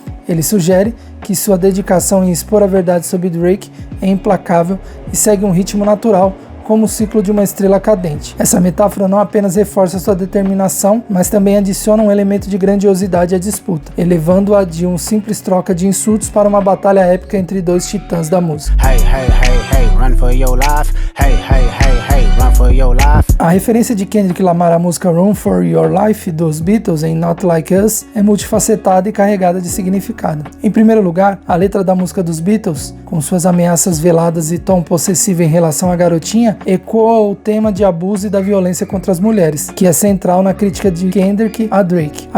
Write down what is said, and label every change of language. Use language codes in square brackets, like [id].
[pt] Ele sugere que sua dedicação em expor a verdade sobre Drake é implacável e segue um ritmo natural, como o ciclo de uma estrela cadente. Essa metáfora não apenas reforça sua determinação, mas também adiciona um elemento de grandiosidade à disputa, elevando-a de uma simples troca de insultos para uma batalha épica entre dois titãs da música. [en] Hey, hey, hey, hey, run for your life. Hey, hey, hey, hey, run for your life. [pt] A referência de Kendrick Lamar à música Run for Your Life dos Beatles em Not Like Us é multifacetada e carregada de significado. Em primeiro lugar, a letra da música dos Beatles, com suas ameaças veladas e tom possessivo em relação à garotinha, ecoa o tema de abuso e da violência contra as mulheres, que é central na crítica de Kendrick a Drake.